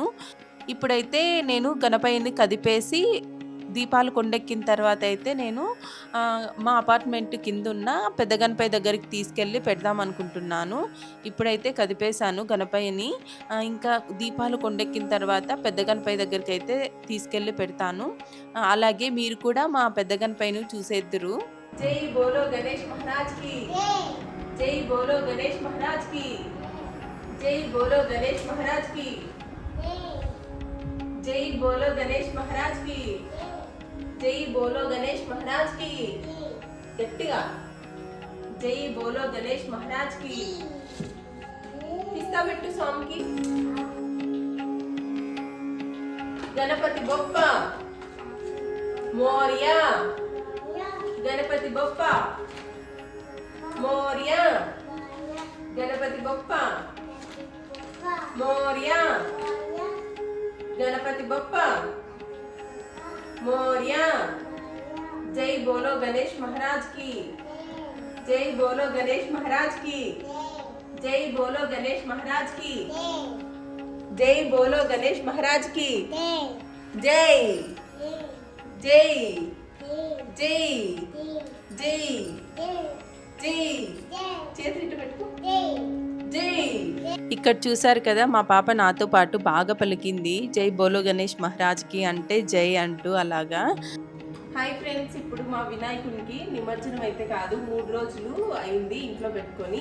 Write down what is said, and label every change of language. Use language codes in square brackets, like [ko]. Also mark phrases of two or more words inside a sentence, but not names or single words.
[te] ఇప్పుడైతే నేను గణపయ్యని కదిపేసి దీపాలు కొండెక్కిన తర్వాత అయితే నేను మా అపార్ట్మెంట్ కిందున్న పెద్ద గణపయ్య దగ్గరికి తీసుకెళ్ళి పెడదాం అనుకుంటున్నాను. ఇప్పుడైతే కదిపేశాను గణపయ్యని. ఇంకా దీపాలు కొండెక్కిన తర్వాత పెద్ద గణపయ్య దగ్గరికి అయితే తీసుకెళ్ళి పెడతాను. అలాగే మీరు కూడా మా పెద్ద గణపయ్యను చూసేద్దురు. [hi] जय बोलो गणेश महाराज की, जय बोलो गणेश महाराज की, जय बोलो गणेश महाराज की, जय बोलो गणेश महाराज की, जय बोलो गणेश महाराज की. గట్టిగా जय बोलो गणेश महाराज की. [te] పిస్తా పెట్టు స్వామికి. [mr] गणपती बाप्पा मोरया, गणपती बाप्पा मोरया, गणपती बाप्पा मोरया, गणपती बाप्पा मोरया. [hi] जय बोलो गणेश महाराज की, जय बोलो गणेश महाराज की, जय बोलो गणेश महाराज की, जय बोलो गणेश महाराज की. जय जय जय जय जय. [te] చేతులు ఇటు పెట్టుకో. జై. ఇక్కడ చూసారు కదా, మా పాప నాతో పాటు బాగా పలికింది [hi] जय बोलो गणेश महाराज की [te] అంటే జై అంటూ అలాగా. హాయ్ ఫ్రెండ్స్, ఇప్పుడు మా వినాయకునికి నిమజ్జనం అయితే కాదు, 3 రోజులు అయింది ఇంట్లో పెట్టుకొని.